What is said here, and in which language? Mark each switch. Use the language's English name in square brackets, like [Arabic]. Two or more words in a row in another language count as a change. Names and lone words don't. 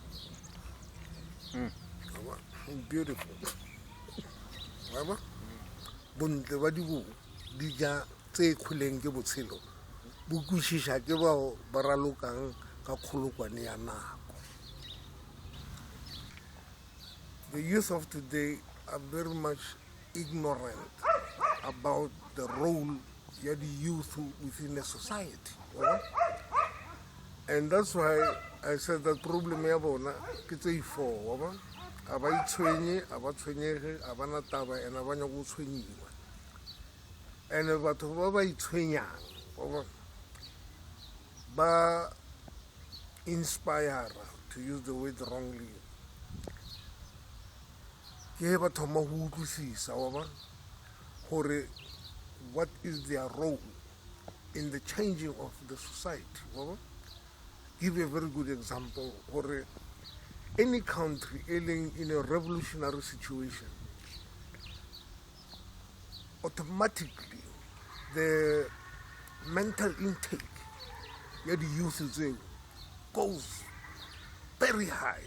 [English] Beautiful. [Northern Sotho] Bontle ba diboko di ja tse kgoleng ke botshelo bo kwešiša ke bao ba ralokang ka kgolokwane ya nako. [English] The youth of today are very much ignorant about the role of the youth within a society. And that's why I said that problem [Northern Sotho] ya bona ke tse [English] four. [Northern Sotho] A ba itshwenye, a ba tshwenyege, a ba na taba, and a ba nyaka go tshwenyiwa. [English] And [Northern Sotho] batho ba ba itshwenyang ba [English] inspire, to use the word wrongly, [Northern Sotho] ke ba thoma go utlwisisa gore [English] what is their role in the changing of the society. Give a very good example. Gore any country in a revolutionary situation, automatically the mental intake of the youth goes very high.